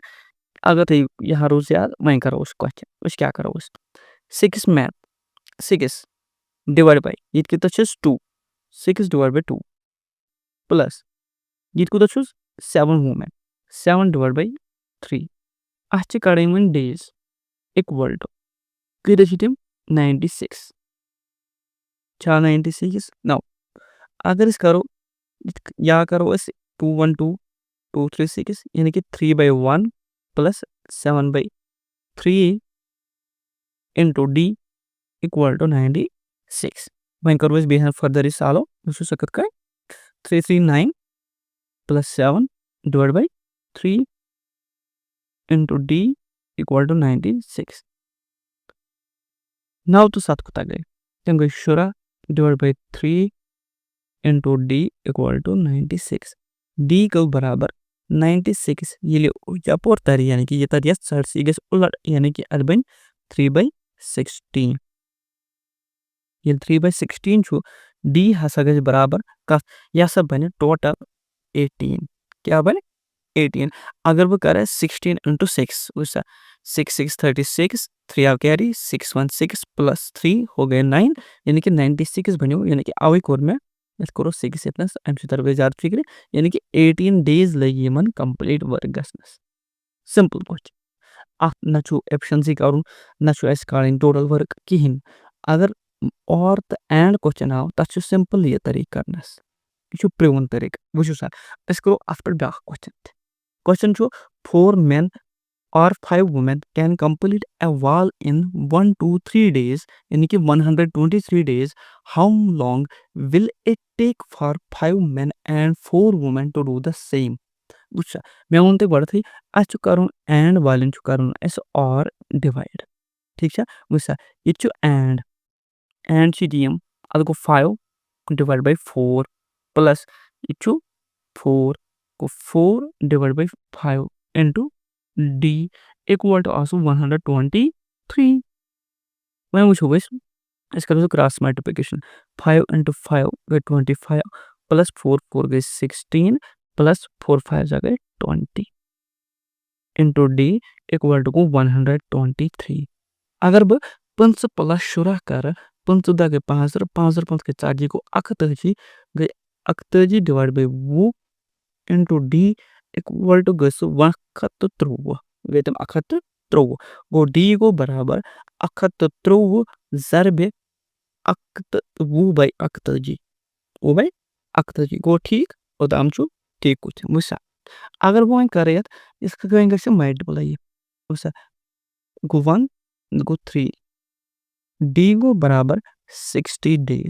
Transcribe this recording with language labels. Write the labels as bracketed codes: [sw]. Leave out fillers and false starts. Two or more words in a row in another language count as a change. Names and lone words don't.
[ks] اگر تۄہہِ یہِ روٗز یاد وۄنۍ کرو أسۍ کوسچن. أسۍ کیاہ کرو أسۍ 6 مین 6 [en] divide by [ks] ییٚتہِ کوٗتاہ چھُس 2 6 [en] divide by [ks] 2 پٕلس ییٚتہِ کوٗتاہ چھُس 7 وومین 7 [en] divide by [ks] 3. اَتھ چھِ کَڑٕنۍ وۄنۍ [en] days equal to [ks] کۭتیاہ چھِ تِم 96 چھا 96 نو. اگر أسۍ کرو یا کرو أسۍ 2 1 2 2 3 6 یعنی کہِ 3 [en] by 1 plus 7 by 3 into D equal to 96. [ks] وۄنۍ کرو أسۍ بیٚیہِ فٔردر یہِ سالو وٕچھِو سا کِتھ کٔنۍ 339 [en] plus 7 divided by 3 into D equal to 96. [ks] 9 تہٕ 7 کوٗتاہ گٔے تِم گٔے 16 [en] divided by 3 into D equal to 96. [ks] D گوٚو برابر 96 ییٚلہِ یپور ترِ یعنی کہِ یہِ ترِ یتھ سایڈس یہِ گژھِ اُلٹ یعنی کہِ اَتھ بنہِ 3/16. ییٚلہِ 3/16 چھُ D ہسا گژھِ برابر کتھ یہِ ہسا بنہِ ٹوٹل 18. کیاہ بنہِ 18. اگر بہٕ کرٕ 16 into 6 وٕچھ سا 6 6 36 3 آو کیری 6 1 6 plus 3 ہو گٔے 9 یعنی کہِ 96 بنیو یعنی کہِ اَوے کوٚر مےٚ یَتھ کوٚرُس 6 ییٚتنس اَمہِ سۭتۍ ترو بیٚیہِ زیادٕ فِکرِ یعنی کہِ 18 days لٔگۍ یِمن [en] complete work [ks] گژھنس. [en] simple question. [ks] اَتھ نہ چھُ ایفشنسی کَرُن نہ چھُ اَسہِ کَڑٕنۍ [en] total work [ks] کِہینۍ. اگر اور تہٕ [en] and question [ks] آو تَتھ چھُ سمپل یہِ طریٖقہٕ کرنس. یہِ چھُ پرٛون طریٖقہٕ. وٕچھِو سا أسۍ کرو اَتھ پٮ۪ٹھ بیٛاکھ کوسچن تہِ. [en] کوسچن چھُ 4 men or 5 women can complete a wall in 123 days [ks] یعنی کہِ [en] 123 days. How long will it take for 5 men and 4 women to do the same? [ks] وٕچھ سا مےٚ ووٚن تۄہہِ گۄڈٕتھٕے اَسہِ چھُ کَرُن اینڈ والٮ۪ن چھُ کَرُن اَسہِ [en] or divide. [ks] ٹھیٖک چھا. وٕچھ سا ییٚتہِ چھُ اینڈ چھِ ییٚتہِ یِم اَتھ گوٚو 5 [en] divide by 4 plus [ks] ییٚتہِ چھُ 4 گوٚو 4 [en] divide by 5 into D equal to [ks] آسو 123. وۄنۍ وٕچھو أسۍ کرو سُہ [en] cross multiplication 5 into 5 [ks] گٔے 25 پٕلس 4 4 گٔے 16 پٕلس 4 5 گٔے 20 [en] into D equal to [ks] گوٚو 123. اگر بہٕ 25 پٕلس 16 کرٕ 25 دہ گٔے 5 5 5 گٔے 40 گوٚو 41 گٔے 41 [en] divide by 20 into D equal to [ks] گٔے سُہ 123 گٔے تِم 123 گوٚو D گوٚو برابر 123 ضربہِ 20/41 گوٚو ٹھیٖک. اوٚتام چھُ ٹھیٖک کوسچن. وٕچھ سا اگر بہٕ وۄنۍ کرٕ یتھ یِتھ کٔنۍ گژھِ ملٹِپلاے یہِ وٕچھ سا گوٚو 1 گوٚو 3 D گوٚو برابر 60 days.